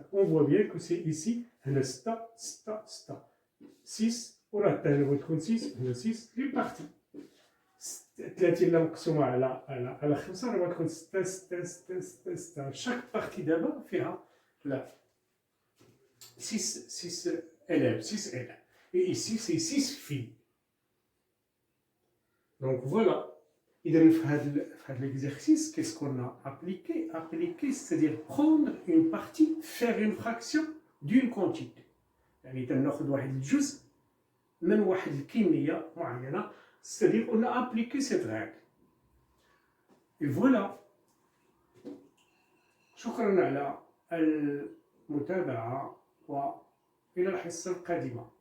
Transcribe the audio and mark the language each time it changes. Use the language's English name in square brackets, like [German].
[French] On voit bien que c'est ici هنا 6 6 6 6. [Arabic] وراه الثاني بغات تكون 6 هنا 6 لي بارتي. 30 لا مقسومه على 5 راه غتكون 6 6 6 6 6. شاك بارتي دابا فيها لا 6 élèves 6 élèves. [French] Et ici c'est 6 filles. Donc voilà. [Arabic] إذا في هذا [French] l'exercice, qu'est-ce qu'on a appliqué? Appliquer, c'est-à-dire prendre une partie, faire une fraction d'une quantité. [Arabic] يعني تناخذ واحد الجزء من واحد الكمية معينة، [French] c'est-à-dire on a appliqué cette règle. Et voilà. [Arabic] شكرا على المتابعة وإلى الحصة القادمة.